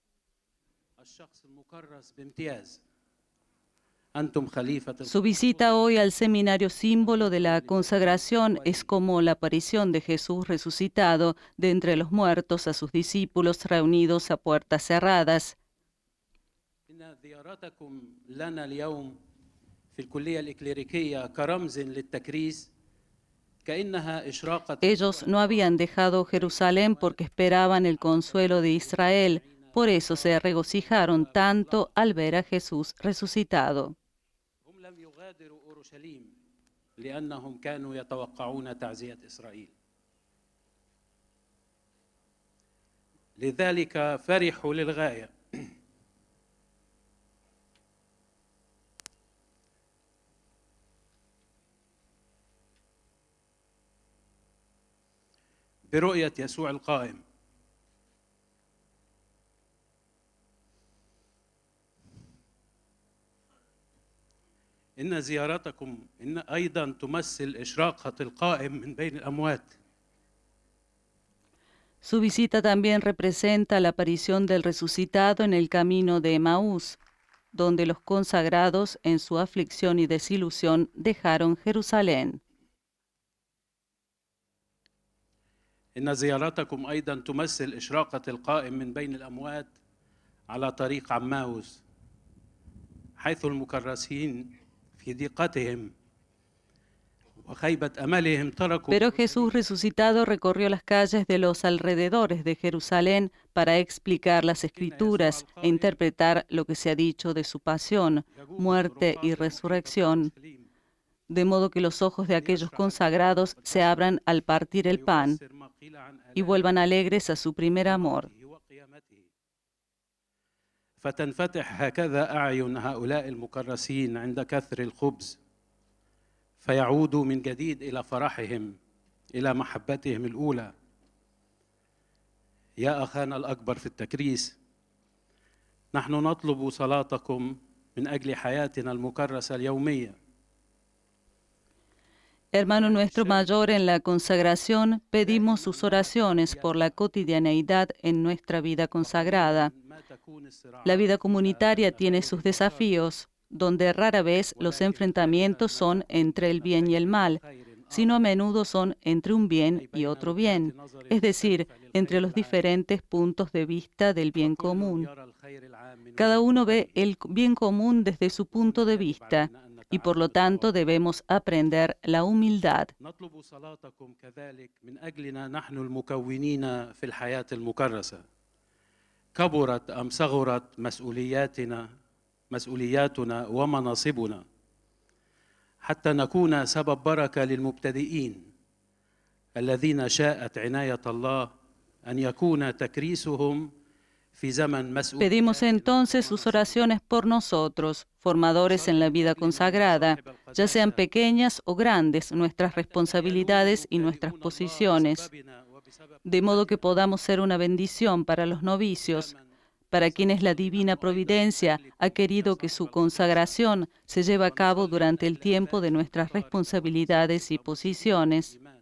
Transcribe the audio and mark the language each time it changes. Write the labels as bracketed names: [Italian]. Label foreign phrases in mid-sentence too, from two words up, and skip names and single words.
[Spanish] Su visita hoy al seminario símbolo de la consagración es como la aparición de Jesús resucitado de entre los muertos a sus discípulos reunidos a puertas cerradas. [Arabic] في الكلية الإكليريكية كرمز للتكريس كأنها إشراقة. [Spanish] Ellos no habían dejado Jerusalén porque esperaban el consuelo de Israel, por eso se regocijaron tanto al ver a Jesús resucitado. [Arabic] هم لم يغادروا أورشليم لأنهم كانوا يتوقعون تعزية إسرائيل. لذلك فرحوا للغاية. برؤية يسوع القائم. إن زيارتكم أيضا تمثل إشراقة القائم من بين الأموات. [Spanish] Su visita también representa la aparición del resucitado en el camino de Emaús, donde los consagrados, en su aflicción y desilusión, dejaron Jerusalén. [Arabic] إن زيارتكم أيضا تمثل إشراقة القائم من بين الأموات على طريق عماوس، حيث المكرسين في ضيقتهم وخيبة أملهم تركوا. [Spanish] Pero Jesús resucitado recorrió las calles de los alrededores de Jerusalén para explicar las Escrituras e interpretar lo que se ha dicho de su pasión, muerte y resurrección, de modo que los ojos de aquellos consagrados se abran al partir el pan y vuelvan alegres a su primer amor. [Arabic] فتنفتح هكذا أعين هؤلاء المكرسين عند كثر الخبز فيعودوا من جديد إلى فرحهم إلى محبتهم الأولى. يا أخانا الأكبر في التكريس، نحن نطلب صلاتكم من أجل حياتنا المكرسة اليومية. [Spanish] Hermano nuestro mayor en la consagración, pedimos sus oraciones por la cotidianeidad en nuestra vida consagrada. La vida comunitaria tiene sus desafíos, donde rara vez los enfrentamientos son entre el bien y el mal, sino a menudo son entre un bien y otro bien, es decir, entre los diferentes puntos de vista del bien común. Cada uno ve el bien común desde su punto de vista, y por lo tanto debemos aprender la humildad. [Arabic] نطلب صلاتكم كذلك من أجلنا نحن المكونين في الحياة المكرسة. كبرت أم صغرت مسؤولياتنا ومناصبنا حتى نكون سبب بركة للمبتدئين الذين شاءت عناية الله أن يكون تكريسهم. [Spanish] Pedimos entonces sus oraciones por nosotros, formadores en la vida consagrada, ya sean pequeñas o grandes nuestras responsabilidades y nuestras posiciones, de modo que podamos ser una bendición para los novicios, para quienes la divina providencia ha querido que su consagración se lleve a cabo durante el tiempo de nuestras responsabilidades y posiciones.